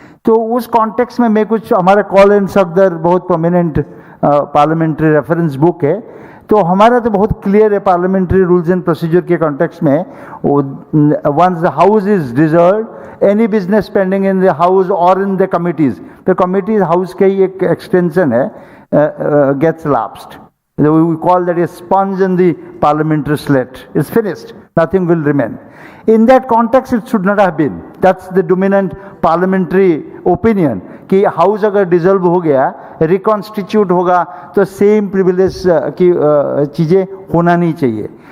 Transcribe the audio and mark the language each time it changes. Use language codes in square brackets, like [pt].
[hi] तो उस कॉन्टेक्स्ट में मैं कुछ, हमारा [en] Kaul and Shakdher बहुत prominent parliamentary reference book है, [hi] तो हमारा तो बहुत क्लियर है [en] parliamentary rules and procedure के context में, once the house is dissolved any business pending in the house और in the committees, [hi] तो कमिटीज हाउस का ही एक एक्सटेंशन है, [en] Gets lapsed. We call that a sponge in the parliamentary slate. It's finished. Nothing will remain. In that context, it should not have been. That's the dominant parliamentary opinion. [hi] कि house अगर dissolve हो गया, reconstitute होगा, तो same privilege की चीज़ें होना नहीं चाहिए।